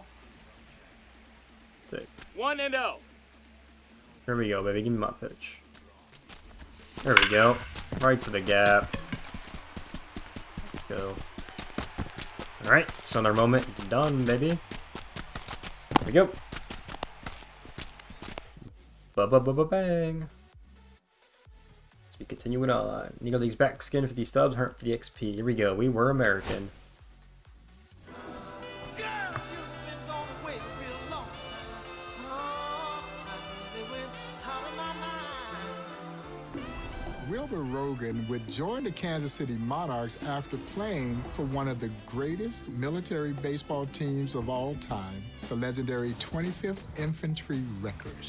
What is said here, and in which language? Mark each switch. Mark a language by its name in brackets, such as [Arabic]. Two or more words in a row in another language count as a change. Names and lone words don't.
[English] Take. 1-0. Here we go, baby. Give me my pitch. There we go. Right to the gap. Let's go. Alright, it's another moment. Done, baby. There we go. Ba-ba-ba-ba-bang. As we continue it on. Negro League's back skin for the stubs, hurt for the XP. Here we go. We were American. Wilbur Rogan would join the Kansas City Monarchs after playing for one of the greatest military baseball teams of all time, the legendary 25th Infantry Wreckers.